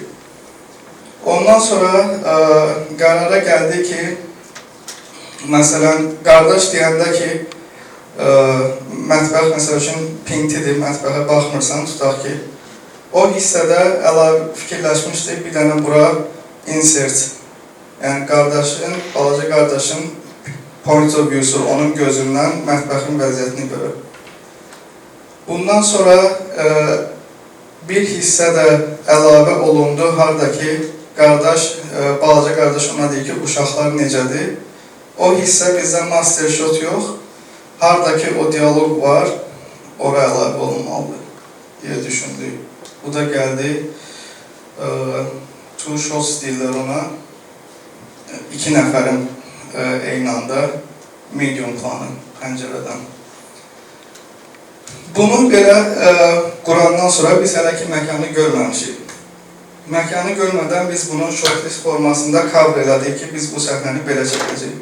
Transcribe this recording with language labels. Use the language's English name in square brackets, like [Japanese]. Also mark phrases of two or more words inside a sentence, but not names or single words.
[Azerbaijani] Ondan sonra qərara gəldi ki, məsələn, qardaş deyəndə ki, mətbəx məsəl üçün pintidir, mətbəxə baxmırsan, tutaq ki, o hissədə əlavə fikirləşmişdik, bir dənə bura insert, yəni qardaşın, balaca qardaşın [English] point of view- [Azerbaijani] su, onun gözündən mətbəxin vəziyyətini görür. Bundan sonra bir hissə də əlavə olundu, harada ki, qardaş, balaca qardaş ona deyir ki, uşaqlar necədir? O hissə bizdən [English] master shot [Azerbaijani] yox, harada ki, o diyaloq var, ora əlavə olunmalıdır, deyə düşündük. Bu da gəldi, [English] two shots [Azerbaijani] deyirlər ona, 2 nəfərin eyni anda medium planı pəncərədən. Bunu belə qurandan sonra biz hələ ki məkanı görməmişik. Məkanı görmədən biz bunu shortlist formasında cover elədik ki, biz bu səhnəni belə çəkəcəyik.